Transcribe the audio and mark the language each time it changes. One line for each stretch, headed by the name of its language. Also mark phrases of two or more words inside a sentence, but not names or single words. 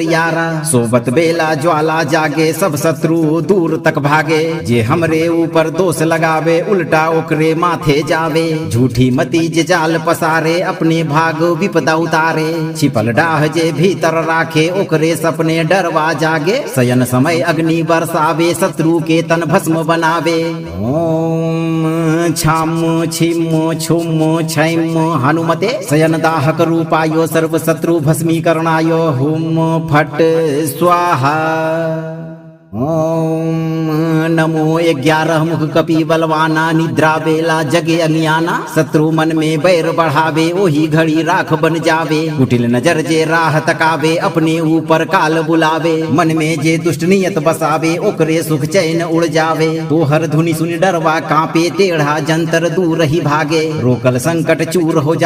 Bhojpuri: यारा सोबत बेला ज्वाला जागे सब शत्रु दूर तक भागे जे हमरे ऊपर दोष लगावे उल्टा ओकरे माथे जावे झूठी मती जे जाल पसारे अपने भाग विपदा उतारे छिपल डाह जे भीतर राखे ओकरे सपने डरवा जागे शयन समय अग्नि बरसावे शत्रु के तन भस्म बनावे
Sanskrit: ओम छाम छिम छुम छैम हनुमते शयन दाहक रूपायो सर्व शत्रु भस्मीकरणाय हुम फट स्वाहा ओम नमो
Bhojpuri: 11 मुख कपि बलवाना निद्रा बेला जगे अज्ञाना शत्रु मन में बैर बढ़ावे ओही घड़ी राख बन जावे कुटिल नजर जे राह तकावे अपने ऊपर काल बुलावे मन में जे दुष्ट नियत बसावे ओकरे सुख चैन उड़ जावे तो हर धुनि सुनि डरवा कांपे टेढ़ा जंतर दूर ही भागे रोकल संकट चूर हो